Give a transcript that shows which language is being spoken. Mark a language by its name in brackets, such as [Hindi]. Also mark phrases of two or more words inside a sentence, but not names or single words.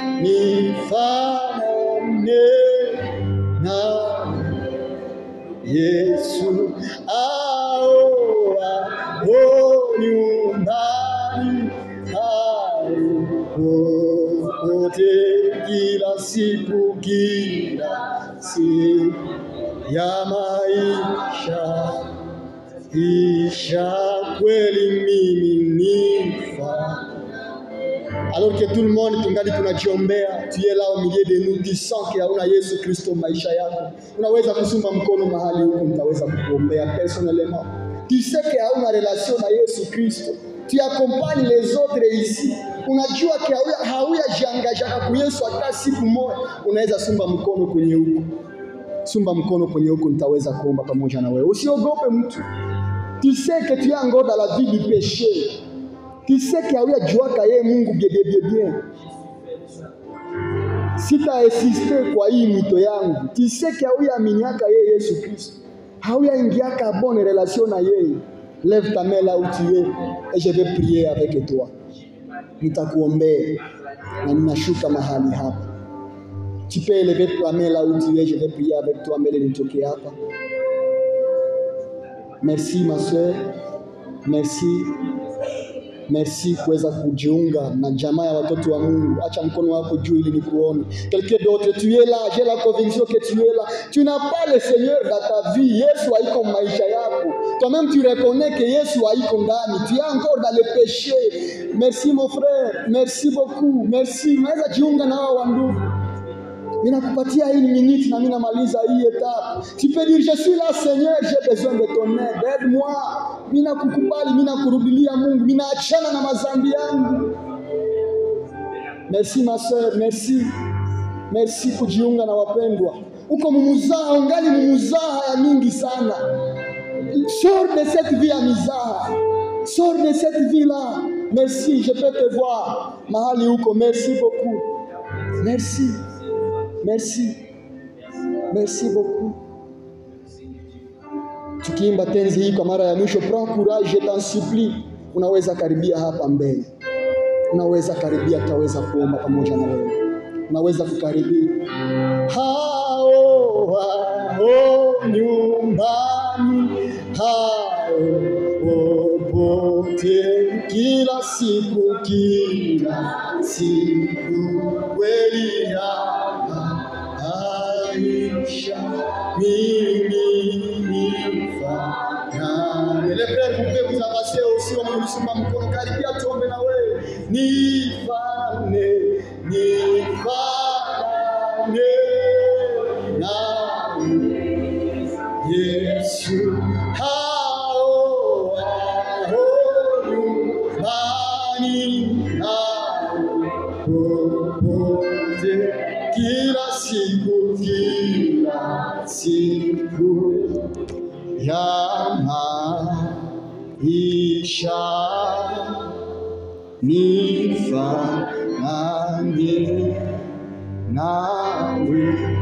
[Swahili] nawe Yesu, ao nyumbani popote, kila siku ya maisha kweli mimi nifa. [French] Alors que tout le monde [Swahili] tungali tunajiombea, [French] tu es là au milieu de nous, tu sens que [Swahili] hauna Yesu Kristo maisha yako, unaweza kusumba mkono mahali huko, nitaweza kukuombea [French] personnellement. Tu sais que hauna relation na Yesu Kristo, tu accompagnes les autres ici, [Swahili] unajua que hauya jiangaja kwa Yesu hata siku moja, unaweza sumba mkono kwenye huko. Sumba mkono kwenye huko, nitaweza kuomba pamoja na wewe. Usiogope mtu. [French] Tu sais que tu es encore dans la vie du péché. Tu sais que [Swahili] hauya jua kaye Mungu bien. [French] Si tu as insisté [Swahili] kwa hii mwito yangu, [French] tu sais que [Swahili] hauya aminiaka yeye Yesu Kristo, hauya ingiaka [French] bonne relation [Swahili] na yeye. [French] Lève ta main là où tu es et je vais prier avec toi. [Swahili] Nitakuombea na ninashuka mahali hapa. [French] Tu peux élever ta main là où tu es, je vais prier avec toi [Swahili] mbele nitoke hapa. [French] Merci ma soeur. [Swahili] Merci kuweza kujiunga na jamaa ya watoto wa Mungu. Acha mkono wako juu ili nikuone. [French] Quelqu'un d'autre, tu es là, j'ai la conviction que tu es là. Tu n'as pas le Seigneur dans ta vie. [Swahili] Yesu haiko maisha yako. [French] Toi-même tu reconnais que [Swahili] Yesu haiko ndani. [French] Tu es encore dans le péché. Merci mon frère. Merci beaucoup. Merci. [Swahili] Naweza jiunga na hao ndugu. Ninakupatia hii minute na mimi namaliza hii etape. [French] Tu peux dire, je suis là Seigneur, j'ai besoin de ton aide. Aide-moi. [Swahili] Mimi nakukubali, mimi nakurudilia Mungu, mimi naachana na mazambi yangu. [French] Merci ma soeur, merci [Swahili] kujiunga na wapendwa. Uko mumuzaha, ungali mumuzaha ya mingi sana. [French] Sors de cette vie à mizaha. Sors de cette vie là. Merci, je peux te voir. [Swahili] Mahali uko, [French] merci beaucoup. Merci beaucoup. [Swahili] Tukiimba tenzi hii kwa mara ya mwisho, [French] prends courage, je t'en supplie. [Swahili] Unaweza karibia hapa mbele. Unaweza karibia, tutaweza kuomba pamoja na wewe. Unaweza kukaribia. Hao nyumbani, popote, kila siku kweli ya maisha mimi nifanane nifanye. [French] Les frères, vous pouvez vous avancer aussi, on me [Swahili] sumba mkono, karibia tuombe na wewe. Nifanye nawe Yesu, hao nyumbani nawe popote, kila siku ya maisha nifanye nawe.